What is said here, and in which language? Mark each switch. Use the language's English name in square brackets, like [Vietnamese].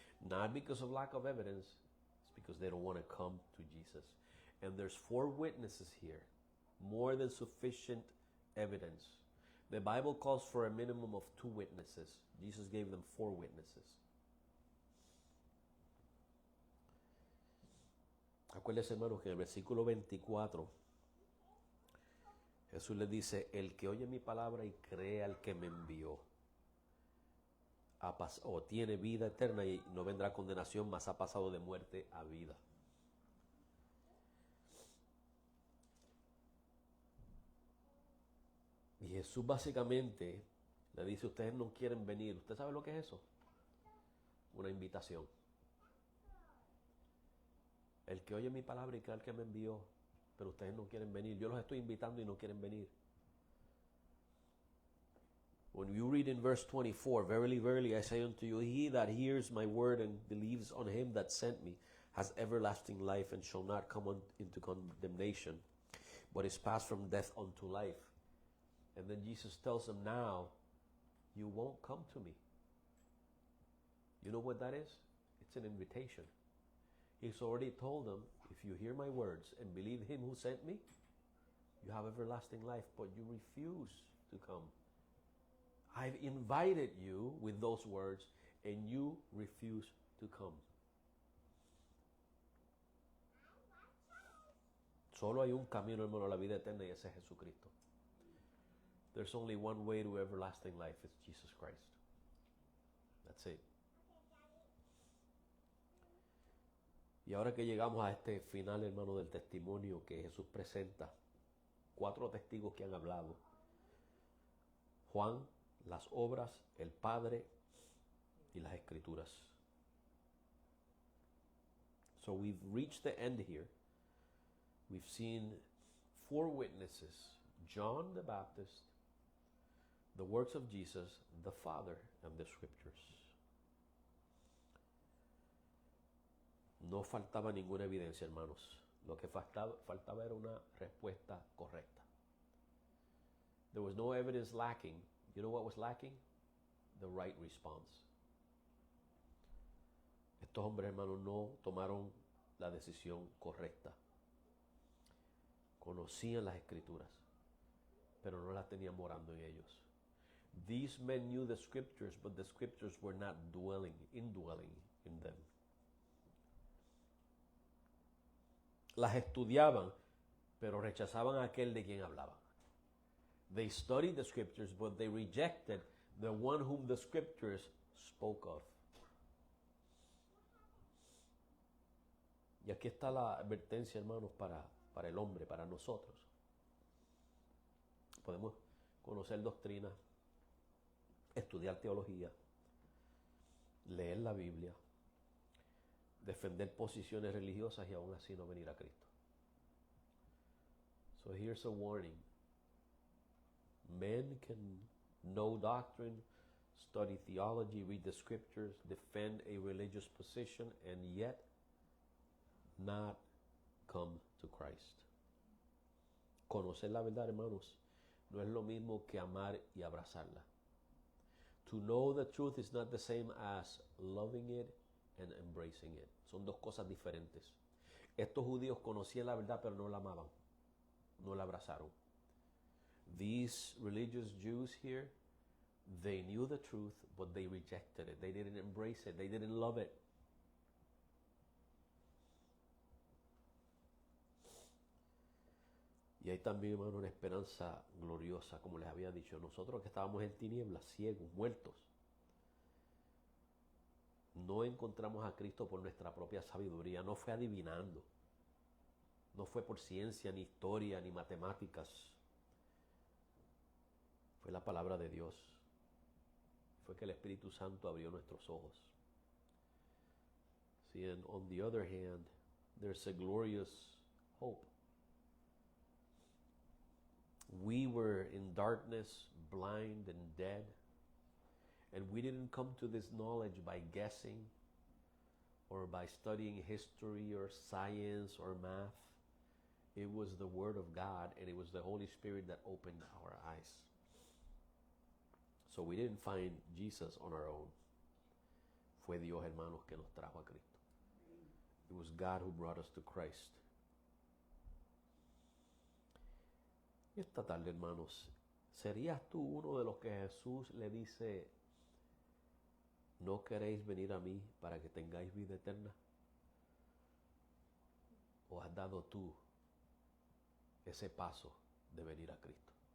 [English] Not because of lack of evidence, it's because they don't want to come to Jesus. And there's 4 witnesses here, more than sufficient evidence. The Bible calls for a minimum of 2 witnesses. Jesus gave them 4 witnesses. [Spanish] Acuérdense, hermanos, que en el versículo 24 Jesús les dice: el que oye mi palabra y cree al que me envió o tiene vida eterna y no vendrá condenación, mas ha pasado de muerte a vida. Y Jesús básicamente le dice: ustedes no quieren venir. ¿Usted sabe lo que es eso? Una invitación. El que oye mi palabra y cree al que me envió, pero ustedes no quieren venir. Yo los estoy invitando y no quieren venir. [English] When you read in verse 24, verily, verily, I say unto you, he that hears my word and believes on him that sent me has everlasting life and shall not come into condemnation, but is passed from death unto life. And then Jesus tells them, now you won't come to me. You know what that is? It's an invitation. He's already told them, if you hear my words and believe him who sent me, you have everlasting life, but you refuse to come. I've invited you with those words, and you refuse to come. [Spanish] Solo hay un camino, hermano, a la vida eterna, y ese es Jesucristo. [English] There's only one way to everlasting life. It's Jesus Christ. That's it. [Spanish] Y ahora que llegamos a este final, hermano, del testimonio que Jesús presenta, 4 testigos que han hablado: Juan, las obras, el Padre y las Escrituras. [English] So we've reached the end here. We've seen 4 witnesses: John the Baptist, the works of Jesus, the Father, and the Scriptures. [Spanish] No faltaba ninguna evidencia, hermanos. Lo que faltaba era una respuesta correcta. [English] There was no evidence lacking. You know what was lacking? The right response. [Spanish] Estos hombres, hermanos, no tomaron la decisión correcta. Conocían las Escrituras, pero no las tenían morando en ellos. [English] These men knew the Scriptures, but the Scriptures were not indwelling in them. [Spanish] Las estudiaban, pero rechazaban a aquel de quien hablaban. [English] They studied the Scriptures, but they rejected the one whom the Scriptures spoke of. [Spanish] Y aquí está la advertencia, hermanos, para el hombre, para nosotros. Podemos conocer doctrina, estudiar teología, leer la Biblia, defender posiciones religiosas y aún así no venir a Cristo. [English] So here's a warning. Men can know doctrine, study theology, read the Scriptures, defend a religious position, and yet not come to Christ. [Spanish] Conocer la verdad, hermanos, no es lo mismo que amar y abrazarla. [English] To know the truth is not the same as loving it and embracing it. [Spanish] Son 2 cosas diferentes. Estos judíos conocían la verdad, pero no la amaban, no la abrazaron. [English] These religious Jews here, they knew the truth, but they rejected it. They didn't embrace it. They didn't love it. [Spanish] Y hay también, hermano, una esperanza gloriosa, como les había dicho. Nosotros que estábamos en tinieblas, ciegos, muertos, no encontramos a Cristo por nuestra propia sabiduría. No fue adivinando. No fue por ciencia, ni historia, ni matemáticas. Fue la palabra de Dios. Fue que el Espíritu Santo abrió nuestros ojos. [English] See, and on the other hand, there's a glorious hope. We were in darkness, blind and dead, and we didn't come to this knowledge by guessing or by studying history or science or math. It was the Word of God, and it was the Holy Spirit that opened our eyes. So we didn't find Jesus on our own. [Spanish] Fue Dios, hermanos, que nos trajo a Cristo. [English] It was God who brought us to Christ. [Spanish] Esta tarde, hermanos, ¿Serías tú uno de los que Jesús le dice, no queréis venir a mí para que tengáis vida eterna? ¿O has dado tú ese paso de venir a Cristo?